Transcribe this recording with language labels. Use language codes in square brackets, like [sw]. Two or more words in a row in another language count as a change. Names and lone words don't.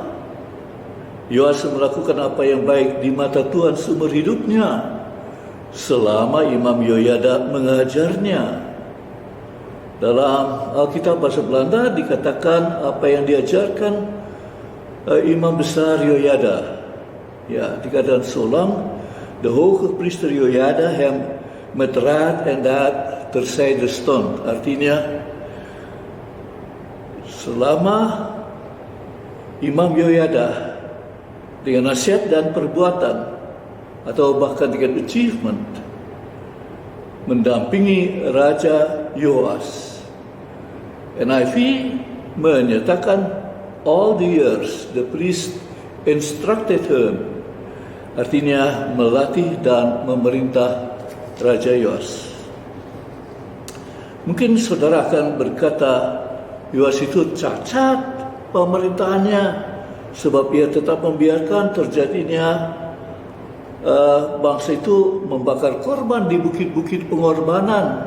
[id] Yoas melakukan apa yang baik di mata Tuhan seumur hidupnya selama Imam Yoyada mengajarnya. Dalam Alkitab bahasa Belanda dikatakan apa yang diajarkan Imam besar Yoyada. [nl] Ja, dikatakan so lang de hoge priester Yoyada hem met raad en daad terzijde stond. [id] Artinya, selama Imam Yoyada dengan nasihat dan perbuatan atau bahkan dengan achievement mendampingi Raja Yoas. [en] NIV menyatakan all the years the priest instructed him, [id] artinya melatih dan memerintah Raja Yoas. Mungkin saudara akan berkata Yoas itu cacat pemerintahannya, sebab ia tetap membiarkan terjadinya bangsa itu membakar korban di bukit-bukit pengorbanan.